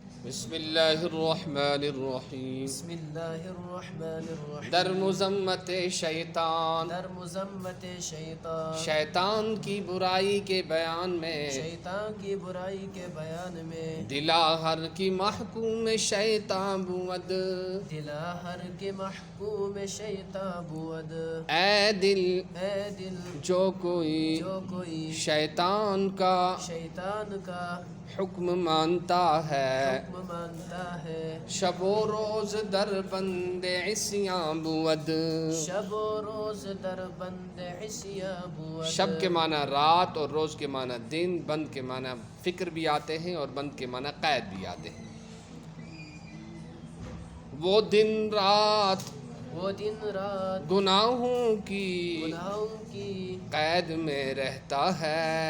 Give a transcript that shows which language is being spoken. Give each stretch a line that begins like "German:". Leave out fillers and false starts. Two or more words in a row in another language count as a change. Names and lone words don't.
Arabic: بسم اللہ الرحمن الرحیم. بسم اللہ الرحمن الرحیم.
Persian: در مذمت شیطان، در مذمت شیطان،
Urdu: شیطان کی برائی کے بیان میں، شیطان کی برائی کے بیان میں،
Persian: دلا ہر کی محکوم شیطان بود. دلا ہر کے محکوم شیطان بود.
Urdu: اے دل اے دل جو کوئی جو کوئی شیطان کا شیطان کا حکم مانتا ہے، حکم مانتا ہے،
Persian: شب و روز در بند عصیاں بود. شب و روز در بند عصیاں بود.
Urdu: شب کے معنی رات اور روز کے معنی دن، بند کے معنی فکر بھی آتے ہیں اور بند کے معنی قید بھی آتے ہیں. وہ دن رات وہ دن رات گناہوں کی گناہوں کی قید میں رہتا ہے.